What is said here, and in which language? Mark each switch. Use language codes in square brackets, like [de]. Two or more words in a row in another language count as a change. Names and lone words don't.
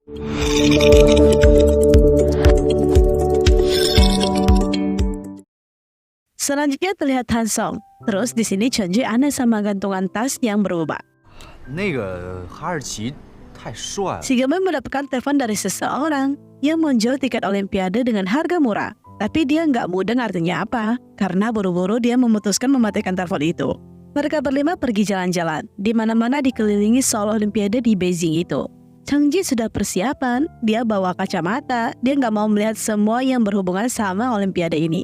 [id] Selanjutnya terlihat Han Song. Terus di sini Chunji aneh sama gantungan tas yang berubah. [zh] 那个哈士奇太帅了。 [id] Si Gemei mendapatkan telepon dari seseorang yang menjual tiket Olimpiade dengan harga murah. Tapi dia nggak mudeng artinya apa, karena buru-buru dia memutuskan mematikan telepon itu. Mereka berlima pergi jalan-jalan, di mana-mana dikelilingi soal Olimpiade di Beijing itu. Changji sudah persiapan, dia bawa kacamata, dia nggak mau melihat semua yang berhubungan sama Olimpiade ini.